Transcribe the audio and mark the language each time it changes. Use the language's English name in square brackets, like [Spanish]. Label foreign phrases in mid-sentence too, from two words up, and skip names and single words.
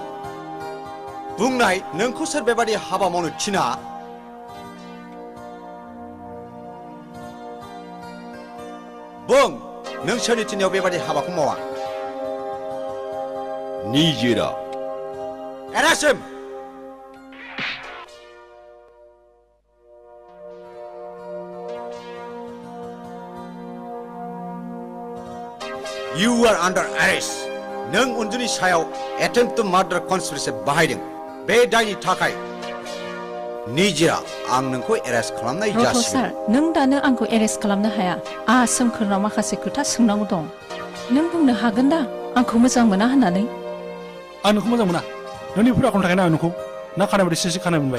[Bodo] बुंनाय नोंखौ सोर बेबादि हाबा मावनो थिना? बुं, नों सोरनि थिननायाव बेबादि हाबाखौ मावा? निजेरा. [English] Arrest him! You are under arrest. [Bodo] नों उन्जुनि सायाव [English] attempt to murder conspiracy [Bodo] बाहायदों. बे दायनि थाखाय निजिरा आं नोंखौ एरेस्ट खालामनाय रथ' जासिगोन. सार नों दानो आंखौ एरेस्ट खालामनो हाया. आंहा सोमखोरनाव माखासे खोथा सोंनांगौ दं. नों बुंनो हागोन दा आंखौ मोजां मोना होननानै? आं नोंखौ मोजां मोना. नोंनि फुरा आखलनि थाखायनो आं नोंखौ ना खानाय बायदि सिनस्रि खानाय मोनबाय.